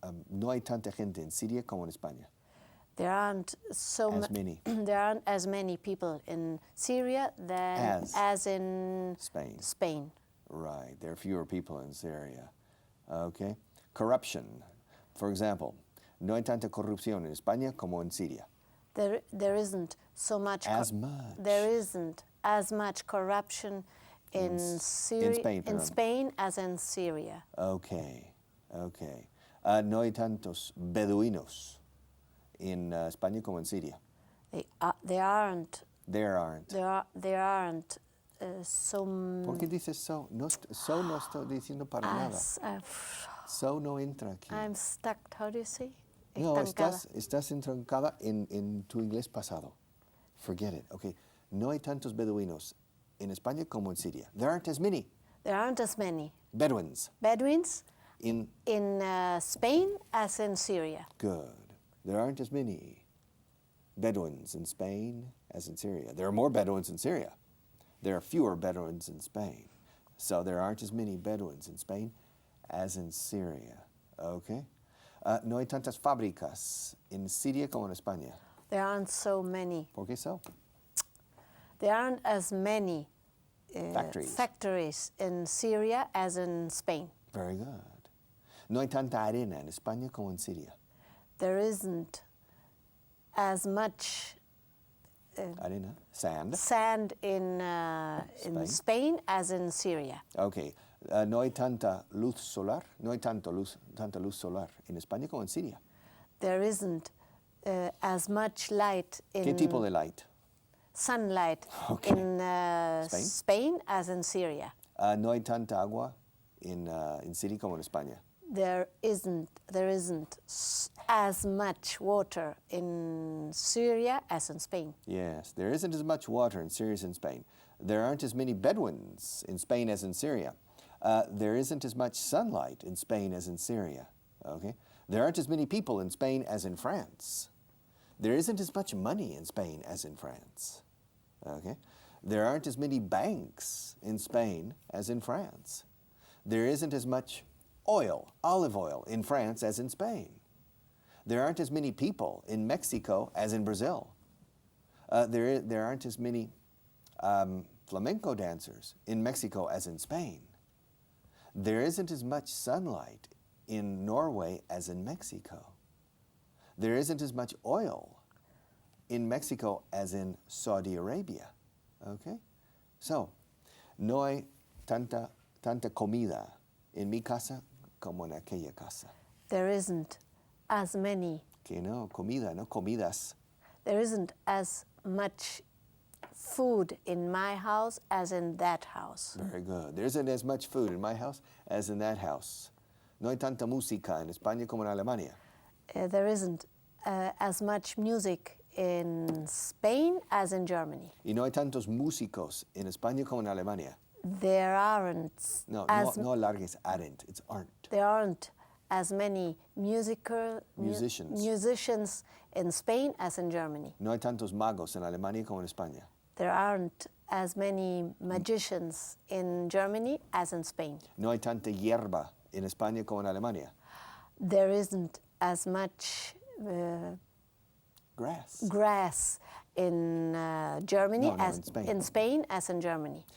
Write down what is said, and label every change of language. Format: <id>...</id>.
<es>No hay tanta gente en Siria como en España.</es> <en>There aren't there aren't as many people in Syria as in Spain. Right. There are fewer people in Syria. Okay. Corruption. For example,</en> <es>no hay tanta corrupción en España como en Siria.</es> <en>There isn't so much. There isn't as much corruption in Spain as in Syria. Okay.</en> <es>No hay tantos beduinos en España como en Siria.</es> <en>There aren't. There aren't. There aren't so.</en> <es>¿Por qué dices so? No estoy diciendo para nada. So no entra aquí.</es> <en>I'm stuck. How do you say?</en> <es>No, estás entrancada en tu inglés pasado.</es> <en>Forget it. Okay.</en> <es>No hay tantos beduinos en España como en Siria.</es> <en>There aren't as many. There aren't as many. Bedouins. In Spain as in Syria. Good. There aren't as many Bedouins in Spain as in Syria. There are more Bedouins in Syria. There are fewer Bedouins in Spain. So there aren't as many Bedouins in Spain as in Syria. Okay?</en> <es>No hay tantas fábricas en Siria como en España.</es> <en>There aren't so many.</en> <es>¿Por qué so?</es> <en>There aren't as many factories in Syria as in Spain. Very good.</en> <es>No hay tanta arena en España como en Siria.</es> <en>There isn't as much Arena, sand. sand in Spain as in Syria.</en> <es>Okay. No hay tanta luz solar. No hay tanta luz solar en España como en Siria.</es> <en>There isn't as much light in</en> <es>¿Qué tipo de light?</es> <en>sunlight Okay. in Spain as in Syria.</en> <es>No hay tanta agua en Siria como en España.</es> <en>There isn't as much water in Syria as in Spain. Yes, there isn't as much water in Syria as in Spain. There aren't as many Bedouins in Spain as in Syria. There isn't as much sunlight in Spain as in Syria. Okay? There aren't as many people in Spain as in France. There isn't as much money in Spain as in France. Okay? There aren't as many banks in Spain as in France. There isn't as much oil, olive oil, in France as in Spain. There aren't as many people in Mexico as in Brazil. There aren't as many flamenco dancers in Mexico as in Spain. There isn't as much sunlight in Norway as in Mexico. There isn't as much oil in Mexico as in Saudi Arabia. Okay?</en> <es>So, no hay tanta comida en mi casa como en aquella casa.</es> <en>There isn't as many.</en> <es>Que no, comida, no comidas.</es> <en>There isn't as much food in my house as in that house. Very good. There isn't as much food in my house as in that house.</en> <es>No hay tanta música en España como en Alemania.</es> <en>There isn't as much music in Spain as in Germany.</en> <es>Y no hay tantos músicos en España como en Alemania.</es> <en>There aren't</en> <es>No alargues,</es> <en>aren't. It's aren't. There aren't as many musicians in Spain as in Germany.</en> <es>No hay tantos magos en Alemania como en España.</es> <en>There aren't as many magicians in Germany as in Spain.</en> <es>No hay tanta hierba en España como en Alemania.</es> <en>There isn't as much grass in Germany as in Spain as in Germany.</en>